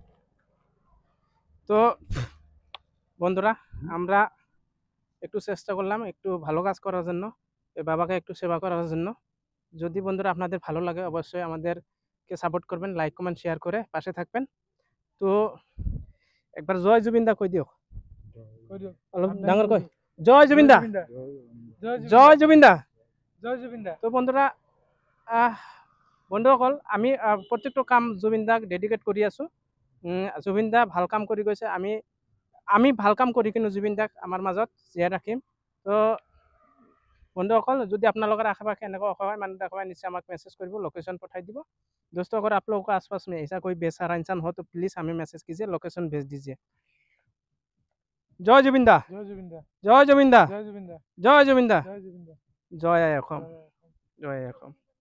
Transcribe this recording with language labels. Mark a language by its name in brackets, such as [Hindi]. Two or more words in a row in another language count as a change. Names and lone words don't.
[Bangla] তো বন্ধুরা, আমরা একটু চেষ্টা করলাম একটু ভালো কাজ করার জন্য, এই বাবাকে একটু সেবা করার জন্য। যদি বন্ধুরা আপনাদের ভালো লাগে অবশ্যই আমাদেরকে সাপোর্ট করবেন, [English] like comment share [Bangla] করে পাশে থাকবেন। [Assamese] তো একবার জয় জুবিন দা কই দিও, অলপ ডাঙর কই, জয় জুবিন দা, জয় জুবিন দা, জয় জুবিন দা। তো বন্ধুরা বন্ধুসকল, আমি প্ৰত্যেকটো কাম জুবিন দাক ডেডিকেট কৰি আছোঁ। জুবিন দা ভাল কাম কৰি গৈছে, আমি ভাল কাম কৰি কিনে জুবিন দাক আমাৰ মাজত জীয়াই রাখিম। তো বন্ধুসকল, যদি আপোনালোকৰ আশে পাশে এনেকুৱা অসহায় মানুহ দেখা পায় নিশ্চয় আমাক মেसेज কৰিব, লোকেশন পঠাই দিব। [Hindi] दोस्तों, अगर आप लोगों के आसपास में ऐसा कोई बेसहारा इंसान हो तो प्लीज़ हमें मैसेज कीजिए, लोकेशन भेज दीजिए। जय जुबिन दा, जय जुबिन दा, जय जुबिन दा, जय जुबिन दा, जय जुबिन दा, जय जुबिन दा, [Assamese] জয় অসম, জয় অসম।